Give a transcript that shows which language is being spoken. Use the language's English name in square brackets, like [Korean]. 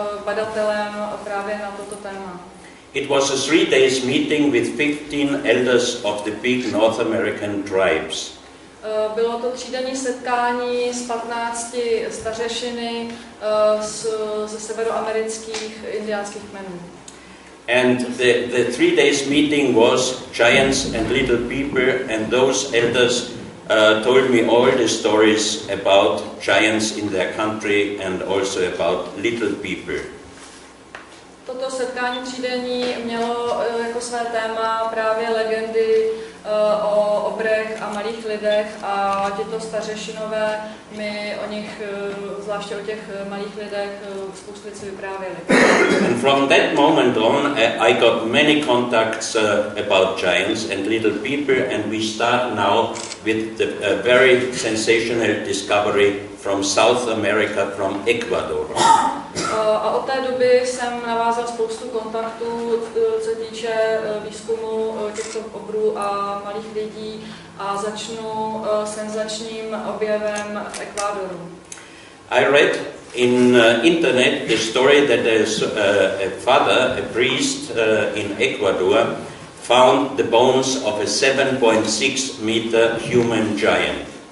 [Czech] badatelem právě na toto téma. [English] It was a 3 days meeting with 15 elders of the big North American tribes. [Czech] Bylo to 3denní setkání s 15 stařešiny ze severoamerických indiánských kmenů. [English] And the 3 days meeting was giants and little people, and those elders told me all the stories about giants in their country and also about little people. [Czech] Toto setkání 3denní mělo jako své téma právě legendy o obrech a malých lidech a tyto stařešinové mi o nich, zvláště o těch malých lidech, spoustu věcí vyprávěli. [English] And from that moment on, I got many contacts about giants and little people, and we start now with the very sensational discovery from South America, from Ecuador. [Czech] A od té doby jsem navázal spoustu kontaktů, co se týče výzkumu těchto obrů a malých lidí, a začnu senzačním objevem v Ekvádoru. [English] I read in internet the story that there's a father, a priest in Ecuador, found the bones of a 7.6 meter human giant.